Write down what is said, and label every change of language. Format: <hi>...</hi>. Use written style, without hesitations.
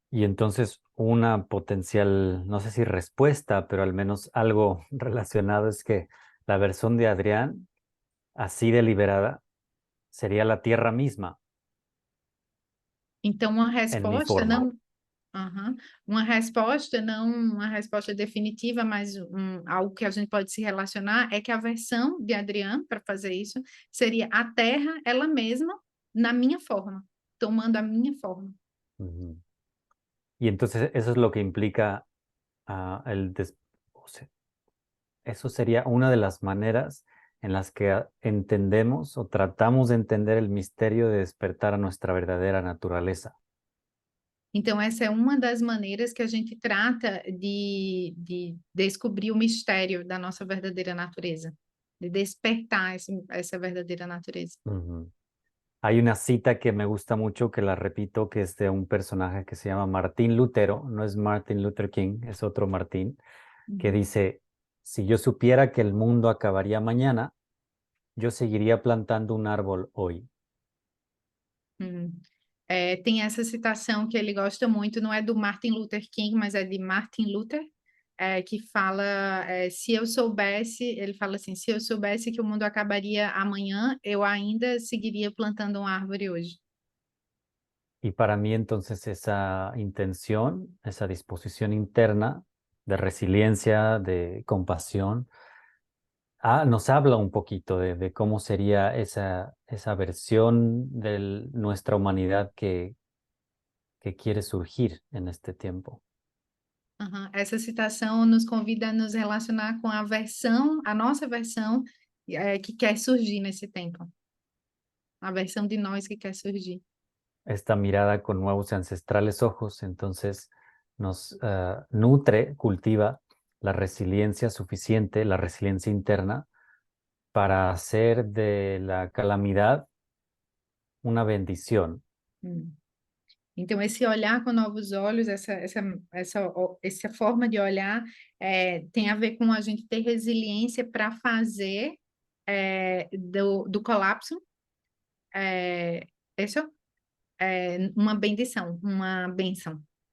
<es>Y entonces una potencial, no sé si respuesta, pero al menos algo relacionado es que la versión de Adrián, así deliberada, sería la tierra misma</es> <pt>Então, uma</pt> <es>en mi</es> <pt>resposta</pt> <es>forma.</es> <pt>não. Aham. Uma resposta, não uma resposta definitiva, mas algo que a gente pode se relacionar é que a versão de Adriano para fazer isso seria a Terra, ela mesma, na minha forma, tomando a minha forma. Ujú.</pt> <es>Y entonces eso es lo que implica o sea, eso sería una de las maneras en las que entendemos o tratamos de entender el misterio de despertar a nuestra verdadera naturaleza.</es> <pt>Então, essa é uma das maneiras que a gente trata de descobrir o mistério da nossa verdadeira natureza, de despertar essa verdadeira natureza. Ujú.</pt> <es>Hay una cita que me gusta mucho, que la repito, que es de un personaje que se llama Martín Lutero, no es Martin Luther King, es otro Martín, que Uhum. dice, si yo supiera que el mundo acabaría mañana, yo seguiría plantando un árbol hoy. Uhum.</es> <pt>Tem essa citação que ele gosta muito, não é do Martin Luther King, mas é de Martin Luther, que fala, se eu soubesse, ele fala assim, se eu soubesse que o mundo acabaria amanhã, eu ainda seguiria plantando uma árvore hoje.</pt> <es>Y para mí entonces esa intención, esa disposición interna de resiliencia, de compasión, nos habla un poquito de cómo sería esa versión de nuestra humanidad que quiere surgir en este tiempo. Aham.</es> <pt>Essa citação nos convida a nos relacionar com a versão, a nossa versão, que quer surgir nesse tempo, a versão de nós que quer surgir.</pt> <es>Esta mirada con nuevos y ancestrales ojos, entonces nos nutre, cultiva la resiliencia suficiente, la resiliencia interna, para hacer de la calamidad una bendición. Hum.</es> <pt>Então, esse olhar com novos olhos, essa forma de olhar, tem a ver com a gente ter resiliência para fazer do colapso, isso, uma bendição, uma bênção.</pt>